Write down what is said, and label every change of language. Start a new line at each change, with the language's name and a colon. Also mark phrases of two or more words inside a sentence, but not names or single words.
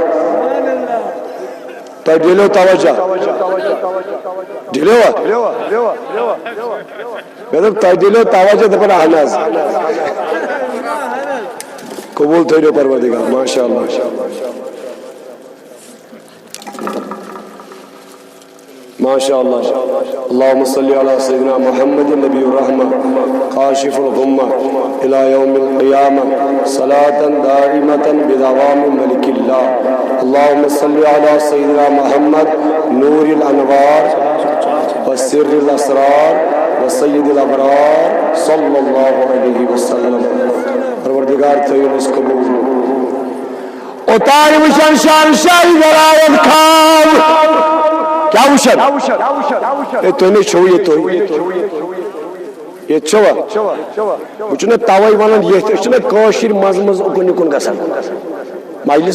Kashmiri: تۄہہِ ڈِلیو توجہ ڈِلیوا مےٚ دوٚپ تۄہہِ ڈِلیو توجہ دَپان اہن حظ قبوٗل تھٲیِو پروردگار
Arabic: ماشاء اللہ ماشاء اللہ اللهم صل على سيدنا محمد النبي الرحمة كاشف الغمة إلى يوم القيامة صلاة دائمة بدوام ملك الله اللهم صل على سيدنا محمد نور الأنوار وسر الأسرار وسيد الأبرار صلى الله عليه وسلم
Kashmiri: پروردگار تھٲیِو أسۍ قبوٗل اوتانۍ وٕچھان شہنشاہی ولایت خاب کیا وٕچھان ہے تُہۍ نے چھُو ییٚتہِ تُہۍ ییٚتہِ چھوا بہٕ چھُنا تَوَے وَنان ییٚتہِ أسۍ چھِنا کٲشِرۍ منٛزٕ منٛزٕ اُکُن یِکُن گژھان مجلِس